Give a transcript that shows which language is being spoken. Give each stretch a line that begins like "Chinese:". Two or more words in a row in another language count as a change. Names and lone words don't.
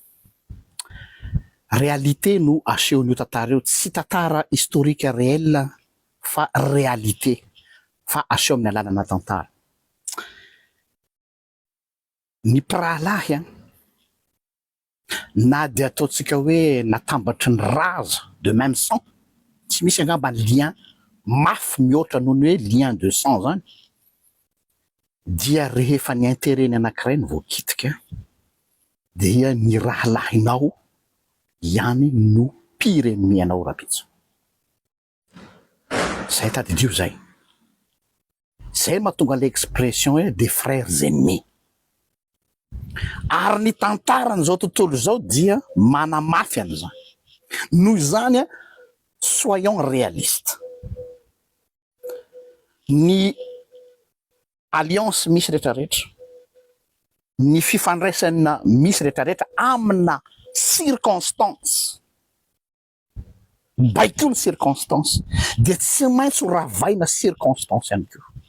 Malagasy: Réalité no asehon'io tantara io, tsy tantara
French: historique réel
Malagasy: fa réalité, fa aseho amin'ny alalana tantara. Ny pralahy na dia ataontsika hoe natambatry ny raza
French: de même sang,
Malagasy: tsy misy angamba ny lien mafy mihoatra noho ny hoe
French: lien de sang
Malagasy: zany, dia rehefa ny intérêt-ny anankiray ny voakitika dia ny rahalahinao ihany no
French: pire ennemi-
Malagasy: anao rapitso. Zay tadidio zay. Zay mahatonga l'expression hoe
French: des frères ennemis.
Malagasy: Ary ny tantaran'izao tontolo zao dia manamafy an'izany. Noho izany
French: soyons réalistes.
Malagasy: Ny alliance misy rehetrarehetra, ny fifandraisana misy rehetrarehetra amina circonstance, baikony circonstance, dia tsy maintsy ho ravaina circonstance ihany koa.